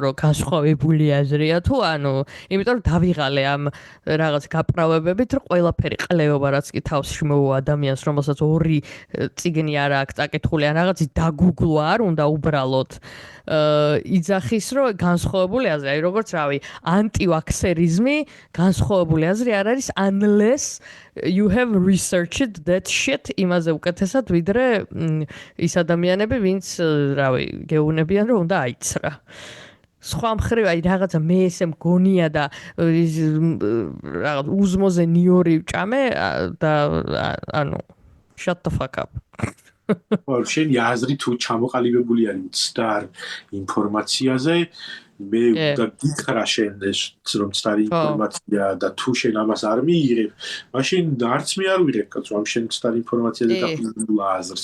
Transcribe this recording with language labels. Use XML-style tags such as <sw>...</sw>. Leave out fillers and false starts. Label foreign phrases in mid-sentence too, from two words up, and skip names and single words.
<ka>რომ განსხვავებული აზრია თუ ანუ იმიტომ რომ დავიღალე ამ რაღაც გაправებებით რომ ყველაფერი ყლეობა რაც კი თავში მოვა ადამიანს რომელსაც ორი წიგნი არ აქვს წაკითხული ან რაღაცი დაგუგლო არ უნდა უბრალოდ იძახის რომ განსხვავებული აზრი აი როგორც რავი ანტივაქსერიზმი განსხვავებული აზრი არ არის</ka> <en>unless you have researched that shit</en> <ka>იმაზე უკეთესად ვიდრე ის ადამიანები ვინც რავი გეუნებიან რომ უნდა აიცრა სხვა მხრივ აი რაღაცა მე ესე მგონია და რაღაც უზმოზე ნიორი ვჭამე და ანუ</ka> <en>shut the fuck up</en> <ka>შენი აზრი თუ ჩამოყალიბებული არის მცდარ ინფორმაციაზე მე უნდა გითხრა შენ რომ მცდარი ინფორმაცია და თუ შენ ამას არ მიიღებ მაშინ არც მე არ ვიღებ რომ შენ მცდარი ინფორმაციაზე დაფუძნებულ აზრს</ka>